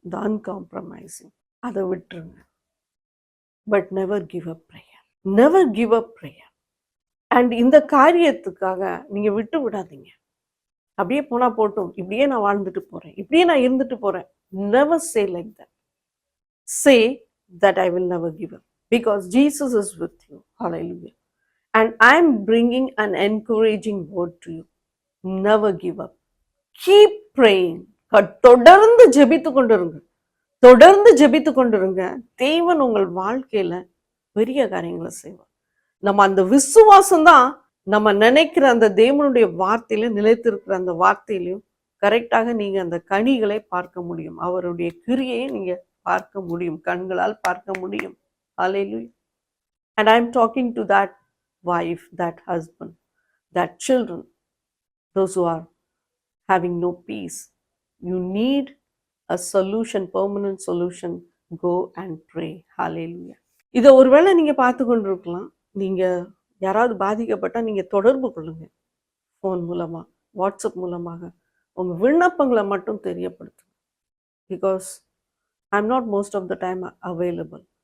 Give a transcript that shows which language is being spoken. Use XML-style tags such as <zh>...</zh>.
<en>இந்த அன்காம்ப்ரமைசிங்</en> <ta>அதை விட்டுருங்க.</ta> <en>But never give up prayer. Never give up prayer.</en> <ta>And இந்த காரியத்துக்காக நீங்க விட்டு விடாதீங்க. அப்படியே போனா போட்டும், இப்படியே நான் வாழ்ந்துட்டு போறேன், இப்படியே நான் இருந்துட்டு போறேன்.</ta> <en>Never say like that. Say that I will never give up because Jesus is with you. Hallelujah. And I am bringing an encouraging word to you. Never give up. Keep praying.</en> <ta>தொடர்ந்து ஜெபித்து கொண்டிருங்க. தொடர்ந்து ஜெபித்து கொண்டிருங்க. தேவன் உங்கள் வாழ்க்கையில பெரிய காரியங்களை செய்வார். நம்ம அந்த விசுவாசம் தான் நம்ம நினைக்கிற அந்த தேவனுடைய வார்த்தையில நிலைத்திருக்கிற அந்த வார்த்தையிலையும் கரெக்டாக நீங்க அந்த கனிகளை பார்க்க முடியும். அவருடைய கிரியையை நீங்க பார்க்க முடியும், கண்களால் பார்க்க முடியும்.</ta> <en>Hallelujah. And I am talking to that wife, that husband, that children, those who are having no peace. You need a solution, permanent solution. Go and pray. Hallelujah.</en> <ta>இதை ஒருவேளை நீங்க பார்த்து கொண்டிருக்கலாம். நீங்க யாராவது பாதிக்கப்பட்டால் நீங்கள் தொடர்பு கொள்ளுங்க. ஃபோன் மூலமாக, வாட்ஸ்அப் மூலமாக உங்கள் விண்ணப்பங்களை மட்டும் தெரியப்படுத்துங்க.</ta> <en>Because I am not most of the time available.</en>